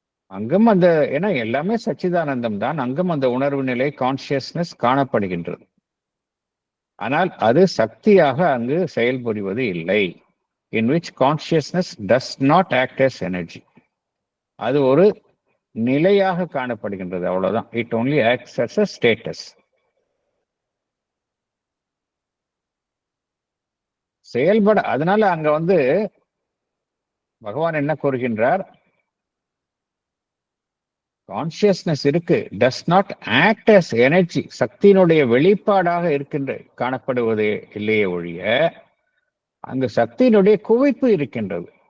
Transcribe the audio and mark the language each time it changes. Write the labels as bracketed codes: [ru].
[ta] அங்கும் அந்த, ஏன்னா எல்லாமே சச்சிதானந்தம் தான், அங்கும் அந்த உணர்வு நிலை கான்சியஸ்னஸ் காணப்படுகின்றது. ஆனால் அது சக்தியாக அங்கு செயல்புரிவது இல்லை. [en] in which consciousness does not act as energy. [ta] அது ஒரு நிலையாக காணப்படுகின்றது, அவ்வளவுதான். [en] it only acts as a status. [ta] செயல்பட, அதனால அங்க வந்து பகவான் என்ன கூறுகின்றார், கான்சியஸ்னஸ் இருக்கு, [en] does not act as energy, [ta] சக்தியினுடைய வெளிப்பாடாக இருக்கின்ற காணப்படுவதே இல்லையே ஒழிய அங்கு சக்தியினுடைய குவிப்பு இருக்கின்றது.